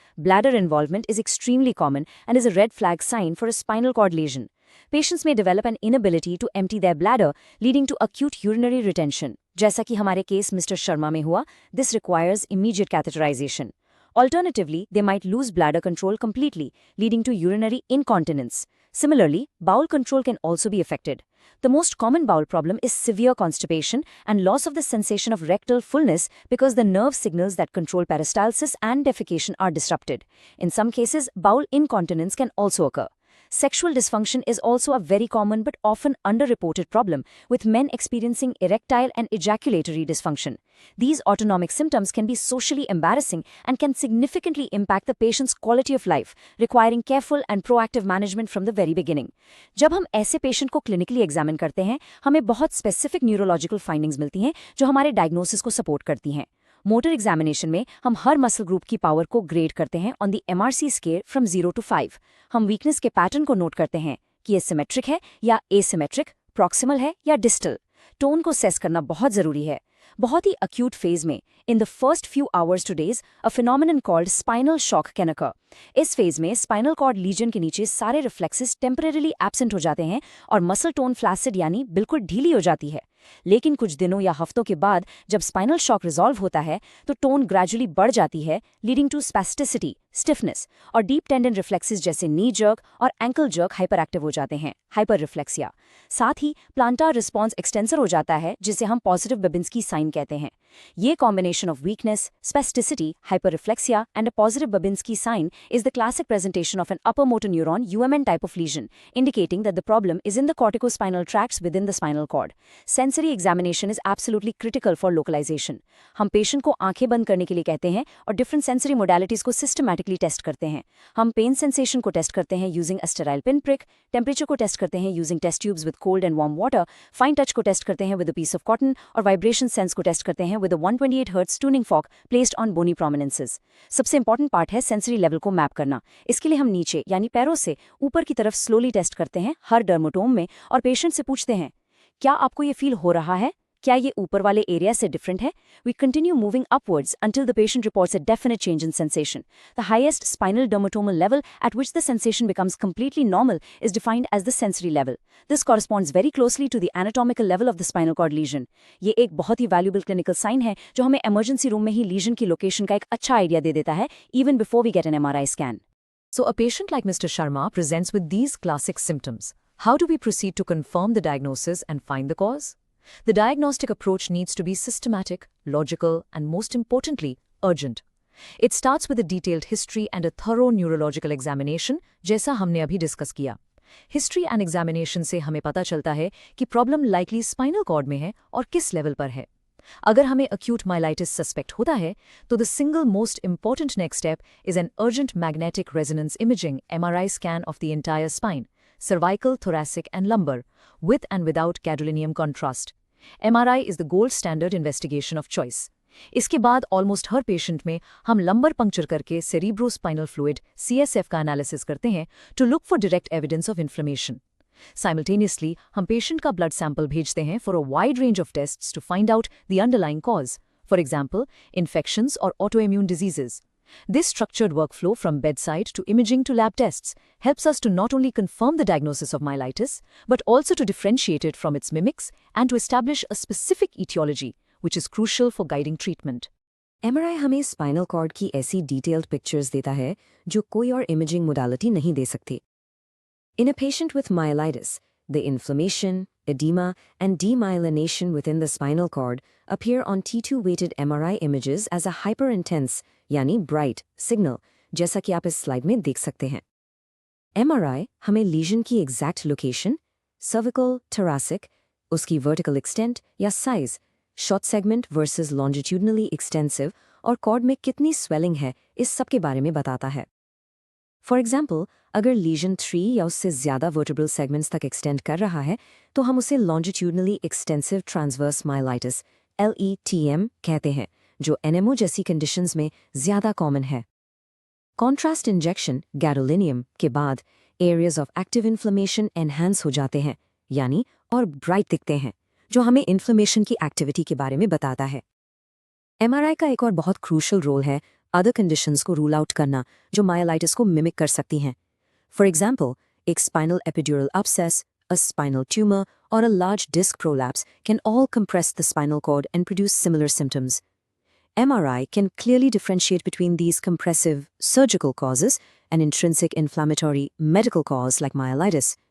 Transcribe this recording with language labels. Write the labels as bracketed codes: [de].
[en] Bladder involvement is extremely common and is a red flag sign for a spinal cord lesion. Patients may develop an inability to empty their bladder, leading to acute urinary retention. [hi] जैसा कि हमारे case mister Sharma में हुआ, [en] this requires immediate catheterization. Alternatively, they might lose bladder control completely, leading to urinary incontinence. Similarly, bowel control can also be affected. The most common bowel problem is severe constipation and loss of the sensation of rectal fullness because the nerve signals that control peristalsis and defecation are disrupted. In some cases, bowel incontinence can also occur. Sexual dysfunction is also a very common but often underreported problem, with men experiencing erectile and ejaculatory dysfunction. These autonomic symptoms can be socially embarrassing and can significantly impact the patient's quality of life, requiring careful and proactive management from the very beginning. [hi] जब हम ऐसे patient को clinically examine करते हैं, हमें बहुत specific neurological findings मिलती हैं जो हमारे डायग्नोसिस को सपोर्ट करती हैं. मोटर एग्जामिनेशन में हम हर मसल ग्रुप की पावर को ग्रेड करते हैं [en] On the MRC scale from 0 to 5. [hi] हम वीकनेस के पैटर्न को नोट करते हैं कि ये सिमेट्रिक है या एसिमेट्रिक, प्रॉक्सिमल है या डिस्टल. टोन को सेस करना बहुत जरूरी है. बहुत ही अक्यूट फेज में, [en] In the first few hours to days, a phenomenon called spinal shock can occur. [hi] इस फेज में स्पाइनल कॉर्ड लीजन के नीचे सारे रिफ्लेक्सेस टेम्परेरीली एब्सेंट हो जाते हैं और मसल टोन फ्लैसिड यानी बिल्कुल ढीली हो जाती है. लेकिन कुछ दिनों या हफ्तों के बाद जब स्पाइनल शॉक रिजॉल्व होता है तो टोन ग्रेजुअली बढ़ जाती है, [en] leading to spasticity, [hi] स्टिफनेस और डीप टेंडन रिफ्लेक्सेस जैसे नी जर्क और एंकल जर्क हाइपर एक्टिव हो जाते हैं, हाइपर रिफ्लेक्सिया. साथ ही प्लांटार रिस्पॉन्स एक्सटेंसर हो जाता है जिसे हम पॉजिटिव बबिन्स्की साइन कहते हैं. [en] ये combination of weakness, spasticity, hyperreflexia and a positive Babinski sign is the classic presentation of an upper motor neuron UMN type of lesion, indicating that the problem is in the corticospinal tracts within the spinal cord. Sensory examination is absolutely critical for localization. [hi] हम patient को आंखें बंद करने के लिए कहते हैं और डिफरेंट सेंसरी मोडालिटीज को सिस्टमैटिकली टेस्ट करते हैं. हम पेन सेंसेशन को टेस्ट करते हैं [en] using a sterile pin prick, [hi] temperature को टेस्ट करते हैं [en] using test tubes with cold and warm water, [hi] fine touch को टेस्ट करते हैं [en] with a piece of cotton [hi] और वाइब्रेशन सेंस को टेस्ट करते हैं [en] With a 128 hertz tuning fork placed on bony prominences. [hi] सबसे इंपॉर्टेंट पार्ट है सेंसरी लेवल को मैप करना. इसके लिए हम नीचे यानी पैरों से ऊपर की तरफ स्लोली टेस्ट करते हैं हर डर्मेटोम में और पेशेंट से पूछते हैं, क्या आपको ये फील हो रहा है? क्या ये ऊपर वाले एरिया से डिफरेंट है? [en] We continue moving upwards until the patient reports a definite change in sensation. The highest spinal dermatomal level at which the sensation becomes completely normal is defined as the sensory level. This corresponds very closely to the anatomical level of the spinal cord lesion. [hi] ये एक बहुत ही valuable clinical sign है जो हमें emergency room में ही lesion की location का एक अच्छा आइडिया दे देता है [en] even before we get an MRI scan. So a patient like Mr. Sharma presents with these classic symptoms. How do we proceed to confirm the diagnosis and find the cause? The diagnostic approach needs to be systematic, logical, and most importantly, urgent. It starts with a detailed history and a thorough neurological examination, [hi] जैसा हमने अभी discuss किया. History and examination से हमें पता चलता है कि प्रॉब्लम likely spinal cord में है और किस लेवल पर है. अगर हमें acute myelitis suspect होता है, तो [en] the single most important next step is an urgent magnetic resonance imaging MRI scan of the entire spine, cervical, thoracic, and lumbar, with and without gadolinium contrast. MRI is the gold standard investigation of choice. [hi] इसके बाद almost हर patient में हम lumbar puncture करके cerebrospinal fluid CSF का analysis करते हैं [en] To look for direct evidence of inflammation. [hi] Simultaneously हम patient का ब्लड सैंपल भेजते हैं [en] for a wide range of tests to find out the underlying cause, [hi] for example infections और autoimmune diseases. [en] This structured workflow from bedside to imaging to lab tests helps us to not only confirm the diagnosis of myelitis, but also to differentiate it from its mimics and to establish a specific etiology, which is crucial for guiding treatment. [hi] MRI हमें spinal cord की ऐसी detailed pictures देता है जो कोई और imaging modality नहीं दे सकती. [en] In a patient with myelitis, the inflammation, edema, and demyelination within the spinal cord appear on T2-weighted MRI images as a hyperintense, यानी bright, signal, [hi] जैसा कि आप इस स्लाइड में देख सकते हैं. MRI हमें लीजन की एग्जैक्ट लोकेशन, cervical, thoracic, उसकी vertical extent या size, short segment versus longitudinally extensive और कॉर्ड में कितनी swelling है, इस सब के बारे में बताता है. फॉर एग्जाम्पल, अगर लीजन 3 या उससे ज़्यादा वर्टिब्रल सेगमेंट्स तक एक्सटेंड कर रहा है तो हम उसे लॉन्जिट्यूडनली एक्सटेंसिव ट्रांसवर्स माइलाइटिस LETM कहते हैं, जो NMO जैसी कंडीशंस में ज़्यादा कॉमन है. कॉन्ट्रास्ट इंजेक्शन गैरोलिनियम के बाद areas of active inflammation enhance हो जाते हैं, यानी और ब्राइट दिखते हैं, जो हमें इन्फ्लेमेशन की एक्टिविटी के बारे में बताता है। एमआरआई का एक और बहुत क्रूशल रोल है अदर कंडीशंस को रूल आउट करना जो मायोलाइटिस को मिमिक कर सकती हैं। [en] For example, एक spinal epidural abscess, a spinal tumor, or a large disc prolapse can all compress the spinal cord and produce similar symptoms. MRI can clearly differentiate between these compressive surgical causes and intrinsic inflammatory medical cause like myelitis.